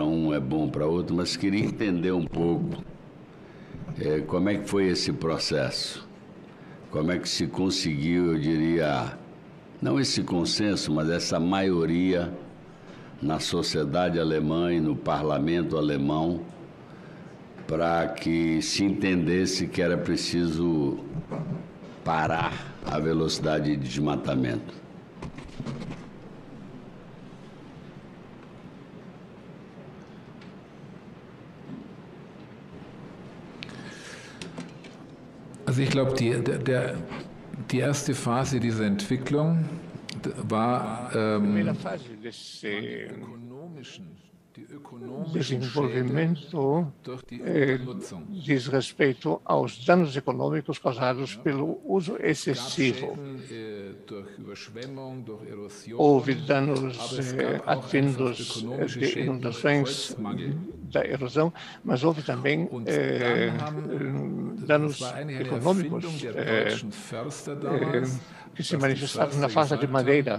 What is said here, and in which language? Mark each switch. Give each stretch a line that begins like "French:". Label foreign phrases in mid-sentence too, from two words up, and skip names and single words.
Portuguese: um é bom para outro, mas queria entender um pouco como é que foi esse processo, como é que se conseguiu, eu diria, não esse consenso, mas essa maioria na sociedade alemã e no parlamento alemão, para que se entendesse que era preciso parar a velocidade de desmatamento.
German: Also ich glaube, die erste Phase dieser Entwicklung war
Portuguese: desenvolvimento diz respeito aos danos econômicos causados pelo uso excessivo. Houve danos advindos de inundações, da erosão, mas houve também danos econômicos que se manifestaram na fase de madeira.